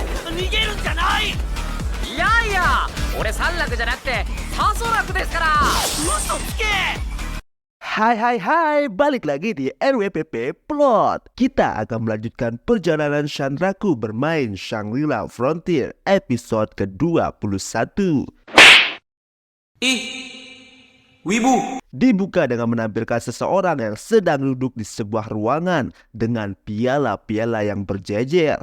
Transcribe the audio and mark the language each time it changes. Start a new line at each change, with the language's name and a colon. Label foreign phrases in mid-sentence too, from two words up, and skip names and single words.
Japanese: 逃げるんじゃない。いやいや、俺三楽じゃなくて三層楽ですから。嘘つけ。
Indonesian: Hai, balik lagi di RWPP Plot. Kita akan melanjutkan perjalanan Shanraku bermain Shangri-La Frontier episode ke-21. Ih, wibu. Dibuka dengan menampilkan seseorang yang sedang duduk di sebuah ruangan dengan piala-piala yang berjejer.